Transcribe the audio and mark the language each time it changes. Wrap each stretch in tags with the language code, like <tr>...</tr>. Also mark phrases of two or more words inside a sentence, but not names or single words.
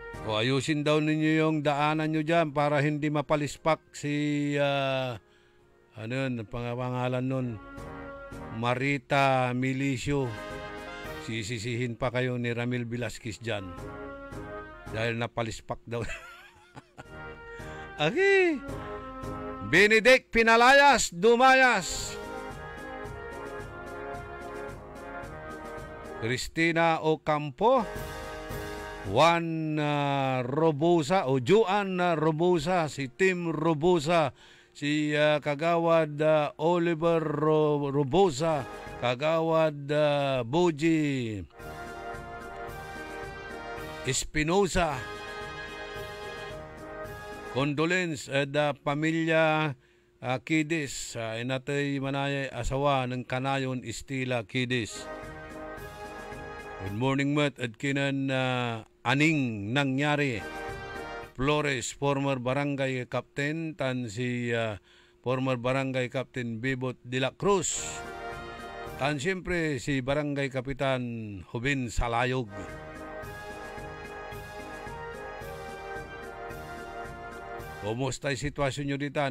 <tl>O ayusin daw ninyo yung daanan nyo dyan para hindi mapalispak si, ano yun, pangalan nun, Marita Milicio. Sisisihin pa kayo ni Ramil Velasquez dyan. Dahil napalispak daw. Okay. Benedict Pinalayas, Dumayas. Cristina Ocampo. Juan Robosa o Juan Robosa, si Tim Robosa, si Kagawad Oliver Robosa, Kagawad Boji Espinosa.</tl> <pag>Condolence at pamilya Kidis, inatay manay asawa ng Kanayon Estila Kidis.</pag> <en>Good morning, Matt.</en> <tl>At kinan aning nangyari.</tl> <pag>Flores, former barangay captain, tan si former barangay captain Bibot de la Cruz. Tan siyempre si barangay kapitan Hubin Salayog.</pag> <tl>Kumusta yung sitwasyon nyo ditan?</tl>